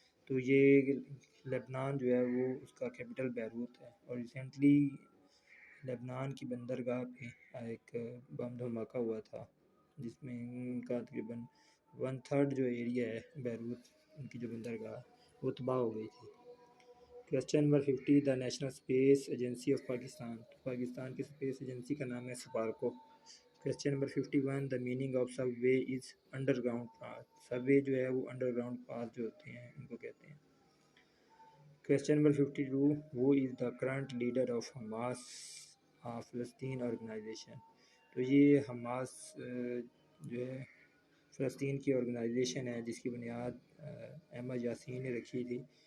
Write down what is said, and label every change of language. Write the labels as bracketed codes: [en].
[ur] تو یہ لبنان جو ہے وہ اس کا کیپٹل بیروت ہے اور ریسنٹلی لبنان کی بندرگاہ پہ ایک بم دھماکہ ہوا تھا جس میں ان کا تقریباً 1/3 جو ایریا ہے بیروت ان کی جو بندرگاہ وہ تباہ ہو گئی تھی. [en] Question number 50. The national space agency of Pakistan. [ur] Pakistan کی اسپیس ایجنسی کا نام ہے SUPARCO. [en] Question number 51. The meaning of subway is underground path. [ur] سب وے جو ہے وہ انڈر گراؤنڈ پاتھ جو ہوتے ہیں ان کو کہتے ہیں. [en] Question number 52. Who is the current leader of Hamas فلسطین organization. [ur] تو یہ حماس جو ہے فلسطین کی آرگنائزیشن ہے جس کی بنیاد احمد یاسین نے رکھی تھی.